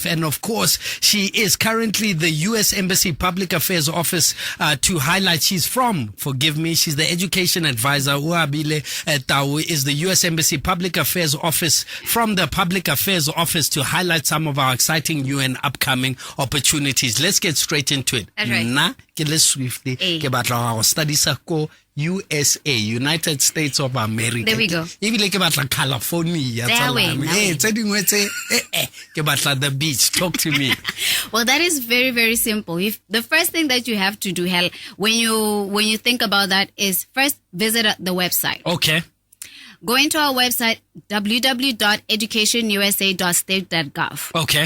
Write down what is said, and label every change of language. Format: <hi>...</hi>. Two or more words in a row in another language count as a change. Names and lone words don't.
<en>And of course, she is currently the U.S. Embassy Public Affairs Office to highlight. She's she's the education advisor. Uabile Tau is the U.S. Embassy Public Affairs Office, from the Public Affairs Office, to highlight some of our exciting new and upcoming opportunities. Let's get straight into it. That's right.</en> <tn>Nna, ke le swiftly, ke batla go studisa ko USA, United States of America.</tn> <en>There we go.</en> <tn>Ebile ke batla California.</tn> <en>There we go.</en> <tn>Tse dingwe tse, ke batla</tn> <en>the beach. Talk to me. Well, that is very, very simple. The first thing that you have to do, when you think about that, is first visit the website. Okay. Go into our website, www.educationusa.state.gov. Okay.</en>